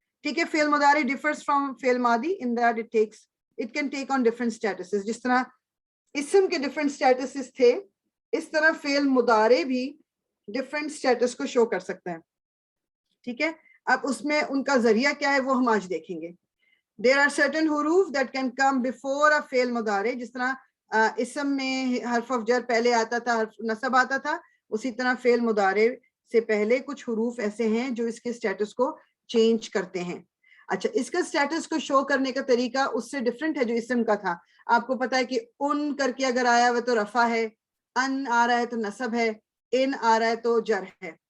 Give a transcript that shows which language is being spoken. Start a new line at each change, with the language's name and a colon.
Hindi: ठीक है,
English: फेल मुदारे differs from फेल मादी in that it can take on different statuses.
Hindi: जिस तरह इसम के डिफरेंट स्टेटसेस थे, इस तरह फेल मुदारे भी डिफरेंट स्टेटस को शो कर सकता है. ठीक है, अब उसमें उनका जरिया क्या है वो हम आज देखेंगे.
English: There are certain huruf that can come before a fail मुदारे.
Hindi: जिस तरह इसम में हर्फ ऑफ जर पहले आता था, हर्फ नसब आता था, उसी तरह फेल मुदारे से पहले कुछ हुरूफ ऐसे हैं जो इसके स्टेटस को चेंज करते हैं. अच्छा, इसका स्टेटस को शो करने का तरीका उससे डिफरेंट है जो इसम का था. आपको पता है कि उन करके अगर आया हुआ तो रफा है, अन आ रहा है तो नसब है, इन आ रहा है तो जर है.